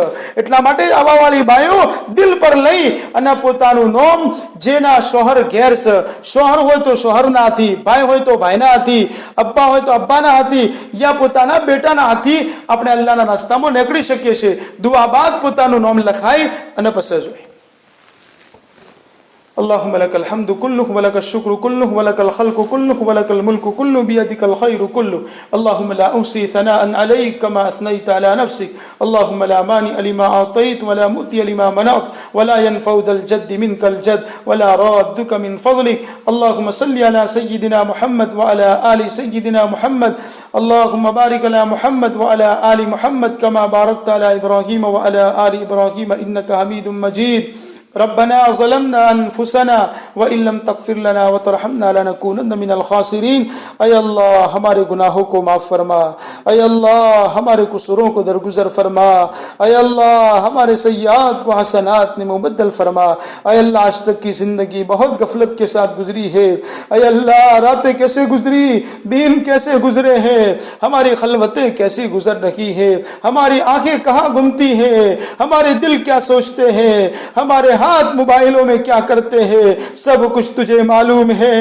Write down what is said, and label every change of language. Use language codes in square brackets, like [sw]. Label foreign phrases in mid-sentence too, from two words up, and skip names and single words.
[gu] એટલા માટે આવાવાળી ભાઈઓ દિલ પર લઈ અને પોતાનું નામ જેના શોહર ઘેર છે, શોહર હોય તો શોહરના હાથી, ભાઈ હોય તો ભાઈના હાથી, અબ્બા હોય તો અબ્બાના હાથી યા પોતાના બેટાના હાથી આપણે અલ્લાહના રસ્તામાં નીકળી શકીએ છીએ. દુઆ બાદ પોતાનું નામ લખાય અને પછી જોઈએ. [ar] اللهم لك الحمد كله ولك الشكر كله ولك الخلق كله ولك الملك كله بيدك الخير كله. اللهم لا أحصي ثناء عليك كما أثنيت على نفسك. اللهم لا مانع لما أعطيت ولا مؤتي لما منعت ولا ينفع ذا الجد منك الجد ولا رادك من فضلك. اللهم صل على سيدنا محمد وعلى آل سيدنا محمد. اللهم بارك على محمد وعلى آل محمد كما باركت على إبراهيم وعلى آل إبراهيم إنك حميد مجيد. ربنا ظلمنا انفسنا وان لم تغفر لنا وترحمنا لنكونن من الخاسرین. [ur] اے اللہ ہمارے گناہوں کو معاف فرما، اے اللہ ہمارے قصوروں کو درگزر فرما، اے اللہ ہمارے سیئات کو حسنات میں مبدل فرما. اے اللہ آج تک کی زندگی بہت غفلت کے ساتھ گزری ہے. اے اللہ راتیں کیسے گزری، دن کیسے گزرے ہیں، ہماری خلوتیں کیسی گزر رہی ہے، ہماری آنکھیں کہاں گھومتی ہیں، ہمارے دل کیا سوچتے ہیں، ہمارے ہاتھ موبائلوں میں کیا کرتے ہیں، سب کچھ تجھے معلوم ہے.